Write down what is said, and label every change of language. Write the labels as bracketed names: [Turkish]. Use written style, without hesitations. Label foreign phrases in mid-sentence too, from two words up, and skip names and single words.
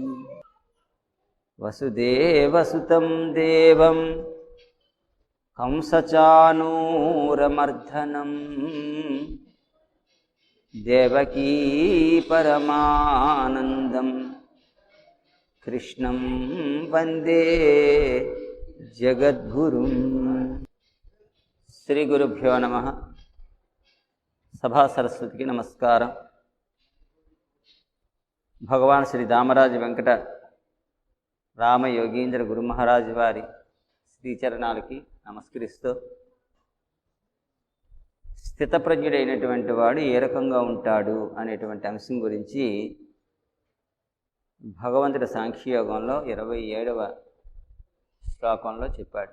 [Sanskrit] वसुदेवसुतं देवं कंसचाणूरमर्दनं देवकी परमानन्दं कृष्णं वन्दे जगद्गुरुं। श्री गुरुभ्यो नमः। [Telugu] సభా సరస్వతీ కీ నమస్కార। भगवान श्री दामराज वेंकट राम योगींद्र गुरु महाराज वारी శ్రీచరణాలకి నమస్కరిస్తూ, స్థితప్రజ్ఞుడైనటువంటి వాడు ఏ రకంగా ఉంటాడు అనేటువంటి అంశం గురించి భగవంతుడి సాంఖ్యయోగంలో 27వ శ్లోకంలో చెప్పాడు.